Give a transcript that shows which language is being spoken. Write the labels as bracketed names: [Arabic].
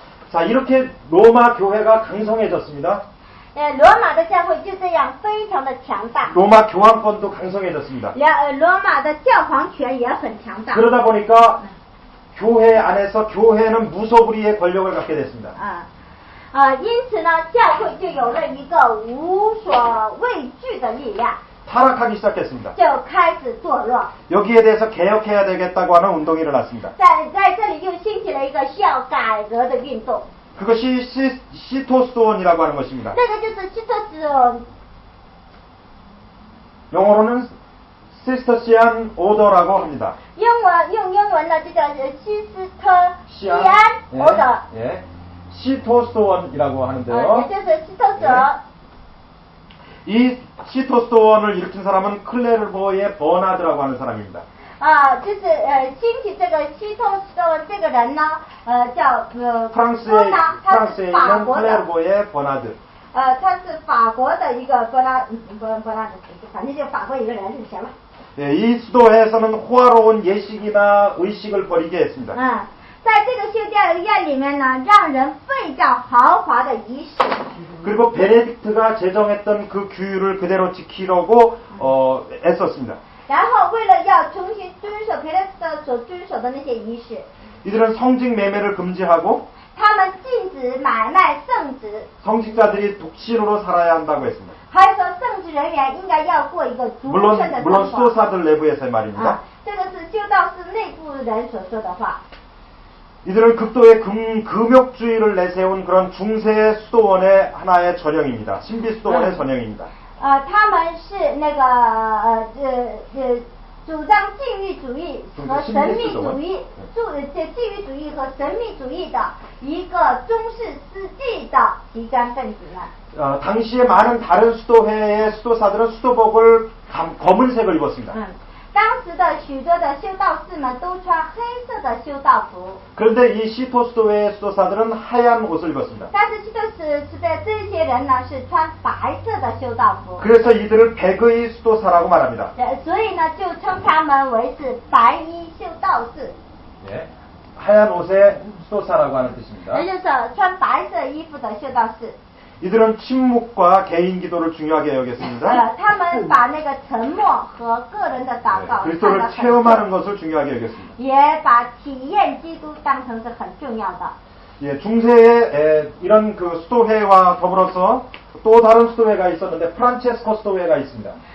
[Korean] 자, 이렇게 로마 교회가 강성해졌습니다. [Chinese] 罗马的教会就这样非常的强大。 [Korean] 로마 교황권도 강성해졌습니다. [Chinese] 罗马的教皇权也很强大。 [Korean] 그러다 보니까 교회 안에서 교회는 무소불위의 권력을 갖게 됐습니다. [Chinese] 因此呢，教会就有了一个无所畏惧的力量。 [Korean] 타락하기 시작했습니다. [Chinese] 就开始堕落。 [Korean] 여기에 대해서 개혁해야 되겠다고 하는 운동이 일어났습니다. [Chinese] 在这里又兴起了一个需要改革的运动。 [Korean] 그것이 시토스도원이라고 하는 것입니다. [Chinese] 这个就是希托斯， [Korean] 영어로는 시스터시안 오더라고 합니다. [Chinese] 用英文呢就叫西斯特西安 [Korean] 오더。 예, 시토스도원이라고 하는데요. [Chinese] 也就是希托斯。 [Korean] 이 시토스도원을 일으킨 사람은 클레르보의 버나드라고 하는 사람입니다. [Chinese] 就是兴起这个希托斯这个人呢，叫 [Korean] 프랑스에 있는 클레르보의 버나드. [Chinese] 他是法国的一个伯纳，反正就法国一个人就行了。 [Korean] 예, 이 수도에서는 호화로운 예식이나 의식을 벌이게 했습니다. [Chinese] 在这个修道院里面呢，让人废掉豪华的仪式。 [Korean] 그리고 베네딕트가 제정했던 그 규율을 그대로 지키려고 애썼습니다. [Chinese] 然后为了要重新遵守베네딕트所遵守的那些仪式， [Korean] 이들은 성직 매매를 금지하고 [Chinese] 他们禁止买卖圣职， [Korean] 성직자들이 독신으로 살아야 한다고 했습니다. [Chinese] 还说圣职人员应该要过一个独身的 [Korean] 물론 [Chinese] 生活。 [Korean] 수도사들 내부에서의 말입니다. [Chinese] 这个是修道士内部人所说的话。 [Korean] 이들은 극도의 금욕주의를 내세운 그런 중세 수도원의 하나의 전형입니다. 신비 수도원의 전형입니다. [Chinese] 他们是那个主张禁欲主义和神秘主义，禁欲主义和神秘主义的一个中世纪的极端分子们。 [Korean] 당시에 많은 다른 수도회의 수도사들은 수도복을 검은색을 입었습니다. [Chinese] 当时的许多的修道士们都穿黑色的修道服。 [Korean] 그런데 이 시토스도의 수도사들은 하얀 옷을 입었습니다. [Chinese] 但是希托斯的这些人呢是穿白色的修道服。 [Korean] 그래서 이들을 백의 수도사라고 말합니다. [Chinese] 所以呢就称他们为是白衣修道士。 [Korean] 예. 하얀 옷의 수도사라고 하는 뜻입니다. [Chinese] 也就是穿白色衣服的修道士。 [Korean] 이들은 침묵과 개인 기도를 중요하게 여겼습니다. [Chinese] 他们把那个沉默和个人的祷 [Korean] 네, [Chinese] 告看得 [Korean] 그리스도를 [Chinese] 很 [Korean] 체험하는 [Chinese] 重， [Korean] 것을 중요하게 여겼습니다. [Chinese] 也把体验基督当成是很重要的。 [Korean] 예, 중세에 이런 그 수도회와 더불어서 또 다른 수도회가 있었는데 프란체스코 수도회가 있습니다.